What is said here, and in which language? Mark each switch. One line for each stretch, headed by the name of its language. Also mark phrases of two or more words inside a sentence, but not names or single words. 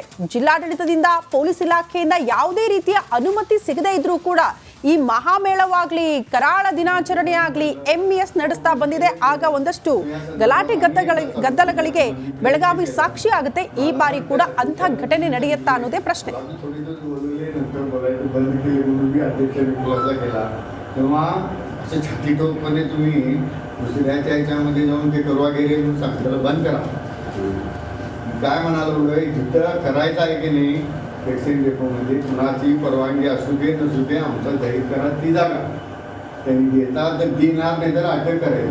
Kannada: ಜಿಲ್ಲಾಡಳಿತದಿಂದ ಪೊಲೀಸ್ ಇಲಾಖೆಯಿಂದ ಯಾವುದೇ ರೀತಿಯ ಅನುಮತಿ ಸಿಗದೇ ಇದ್ರೂ ಕೂಡ ಈ ಮಹಾಮೇಳವಾಗ್ಲಿ, ಕರಾಳ ದಿನಾಚರಣೆ ಆಗ್ಲಿ MES ನಡೆಸ್ತಾ ಬಂದಿದೆ. ಆಗ ಒಂದಷ್ಟು ಗಲಾಟೆ ಗದ್ದಲಗಳಿಗೆ ಬೆಳಗಾವಿ ಸಾಕ್ಷಿ ಆಗುತ್ತೆ. ಈ ಬಾರಿ ಕೂಡ ಅಂಥ ಘಟನೆ ನಡೆಯುತ್ತಾ ಅನ್ನೋದೇ ಪ್ರಶ್ನೆ.
Marathi: तेव्हा असं छातीटोपणे तुम्ही दुसऱ्याच्या ह्याच्यामध्ये जाऊन ते करू वगैरे म्हणून सांगितलं बंद करा. काय म्हणाल जिथं करायचं आहे की नाही वॅक्सिन डेपोमध्ये कुणाची परवानगी असू दे नसू दे आमचा जाहीर करा ती जागा त्यांनी देतात तर देणार नाही तर अटक करेल.